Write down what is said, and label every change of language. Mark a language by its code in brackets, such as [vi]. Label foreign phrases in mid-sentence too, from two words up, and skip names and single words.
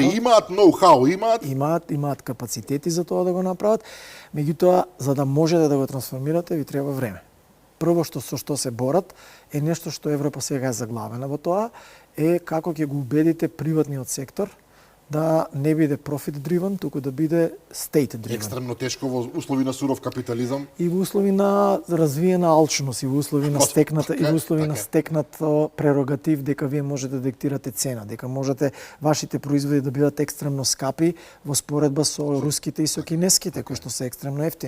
[mk] Пари имаат, ноу-хау имаат. Имаат капацитети за тоа да го направат, меѓутоа за да можете да го трансформирате ви треба време. Прво со што се борат е нешто што Европа сега е заглавена во тоа, е како ќе го убедите приватниот сектор да не биде [en] profit driven, [mk] туку да биде [en] state driven. [mk] Екстремно тешко во услови на суров капитализам. И во услови на развиена алчност, и во услови на стекнато прерогатив дека вие можете да диктирате цена, дека можете вашите производи да бидат екстремно скапи во споредба со руските и со кинеските кои што се екстремно ефтини.